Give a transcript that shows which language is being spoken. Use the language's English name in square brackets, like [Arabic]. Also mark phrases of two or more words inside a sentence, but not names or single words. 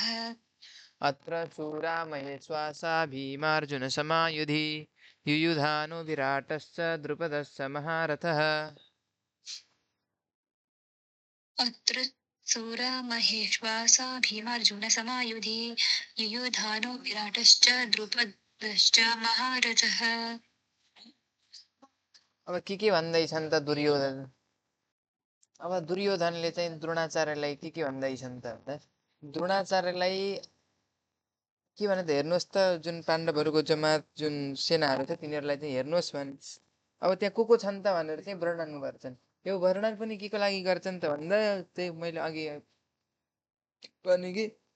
[Sanskrit] अत्र शूरा महेश्वासा भीमार्जुनसमायुधि युयुधानो विराटश्च द्रुपदश्च महारथः अत्र सूरा महेश्वासा भीमार्जुनसमायुधि युयुधानो विराटश्च द्रुपदश्च महारथः [Nepali] अब के भन्दैछन् त दुर्योधन अब दुर्योधनले चाहिँ द्रोणाचार्यलाई के भन्दैछन् त भन्दा द्रोणाचार्यलाई के भने त हेर्नुहोस् त जुन पाण्डवहरूको जमात जुन सेनाहरू छ तिनीहरूलाई चाहिँ हेर्नुहोस् भने अब त्यहाँ को छन् त भनेर चाहिँ वर्णन गर्छन् यो वर्णन पनि के को लागि गर्छन् त भन्दा त्यही मैले अघि भने कि